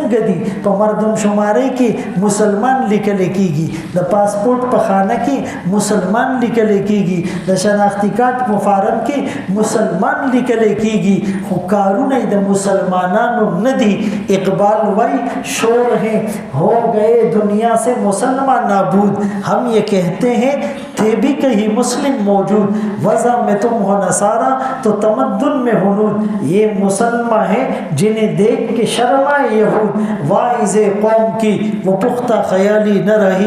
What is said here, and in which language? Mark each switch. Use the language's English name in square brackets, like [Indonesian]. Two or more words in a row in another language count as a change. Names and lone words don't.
[Pashto] په مردم شمارۍ کې کې مسلمان لیکل کېږي، د پاسپورت په خانه کې مسلمان لیکل کېږي، د شناختی کارت په فارم کې مسلمان لیکل کېږي، خو کارونه د مسلمانانو نه دي. [Urdu] اقبال وای شور ہے ہو گئے دنیا سے مسلمان نابود، ہم یہ کہتے ہیں تھے بھی کہیں مسلم موجود، وضع میں تم ہو نصارہ تو تمدن میں ہنود، یہ مسلمان ہیں جنہیں دیکھ کے شرمائے یہود، واعظ قوم کی وہ پختہ خیالی نہ رہی،